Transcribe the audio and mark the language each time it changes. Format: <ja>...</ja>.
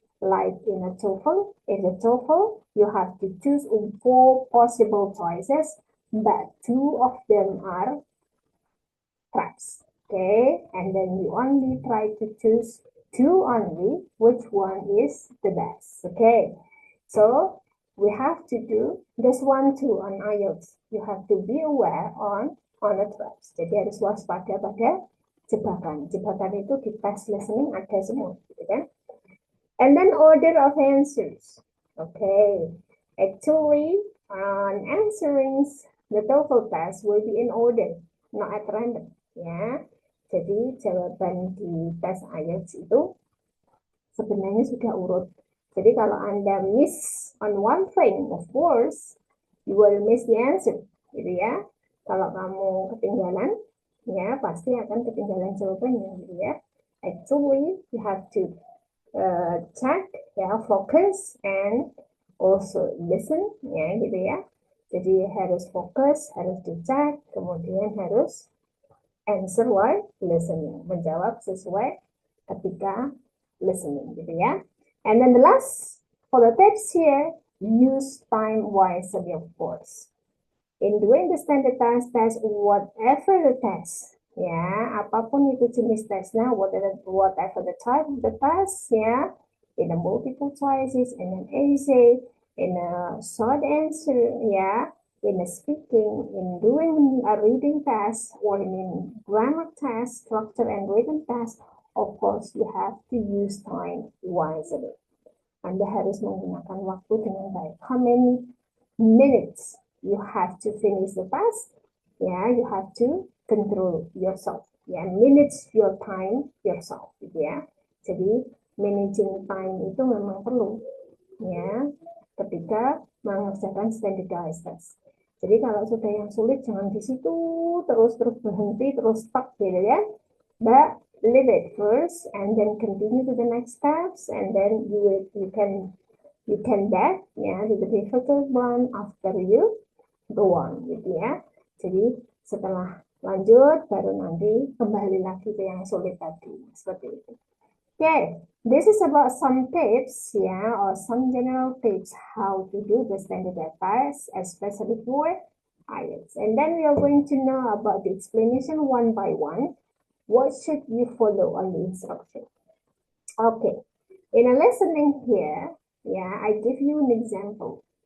<en>Like in a TOEFL, you have to choose 4 possible choices, but 2 of them are traps, okay? And then you only try to choose 2 only, which one is the best, okay? So we have to do this one too on IELTS. You have to be aware on on the traps.</en> <id>Jadi harus waspada pada jebakan. Jebakan itu di tes listening ada semua, gitu kan?</id> <en>And then order of answers. Okay, actually, answering the TOEFL test will be in order, not at random.</en> <id>Ya, jadi jawaban di tes IELTS itu sebenarnya sudah urut. Jadi kalau Anda</id> <en>miss on one thing, of course, you will miss the answer,</en> <id>gitu ya. Kalau kamu ketinggalan, ya pasti akan ketinggalan jawabannya, gitu ya.</id> <en>Actually, you have to check, ya, focus and also listen, ya,</en> <id>gitu ya. Jadi harus fokus, harus dicek, kemudian harus</id> <en>answer while listening,</en> <id>menjawab sesuai ketika listening, gitu ya.</id> <en>And then the last, for the tips here, use time wisely, of course. In doing the standardized test, whatever the test, ya,</en> <id>apapun itu jenis tesnya,</id> <en>whatever the type of the test, ya, in a multiple choices, in an essay, in a short answer, ya, in a speaking, in doing a reading test, or in grammar test, structure and written test, of course, you have to use time wisely.</en> <id>Anda harus menggunakan waktu dengan baik.</id> <en>How many minutes you have to finish the task? Yeah, you have to control yourself. Yeah, manage your time yourself.</en> <id>Ya, jadi managing time itu memang perlu. Ya, ketika mengerjakan standardized test. Jadi kalau sudah yang sulit jangan di situ terus berhenti terus stuck, gitu ya.</id> <en>But leave it first and then continue to the next steps, and then you can back, ya, to the difficult one after you go on,</en> <id>gitu ya. Jadi setelah lanjut baru nanti kembali lagi ke yang sulit tadi, seperti itu.</id> <en>Okay, this is about some tips, ya, or some general tips how to do the standardized test, especially for IELTS. And then we are going to know about the explanation one by one. What should you follow on the instruction? Okay, in a listening here, yeah, I give you an example.</en>